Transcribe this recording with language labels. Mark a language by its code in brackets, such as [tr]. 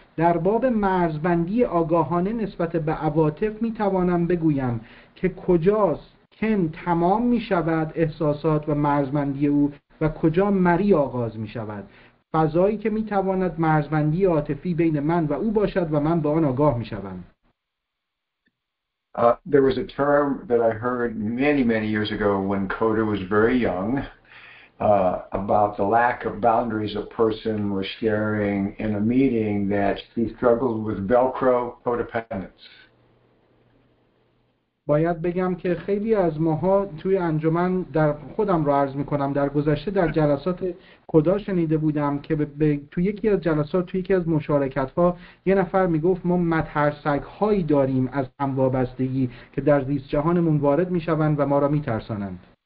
[fa] در باب مرزبندی آگاهانه نسبت به عواطف میتوانم بگویم که کجاست کن تمام میشود احساسات و مرزبندی او و کجا مری آغاز می شود. فضایی که می تواند مرزبندی عاطفی بین من و او باشد و من به آن آگاه می شوم. [en] There was a term that I heard many years ago when CoDA was very young about the lack of boundaries a person was sharing in a meeting that he struggled with Velcro codependence. [fa] باید بگم که خیلی از ماها توی انجمن در خودم رو عرض میکنم در گذشته در جلسات کدا شنیده بودم که توی یکی از جلسات توی یکی از مشارکت ها یه نفر میگفت ما مترسک هایی داریم از هموابستگی که در زیست جهانمون وارد میشوند و ما را میترسانند.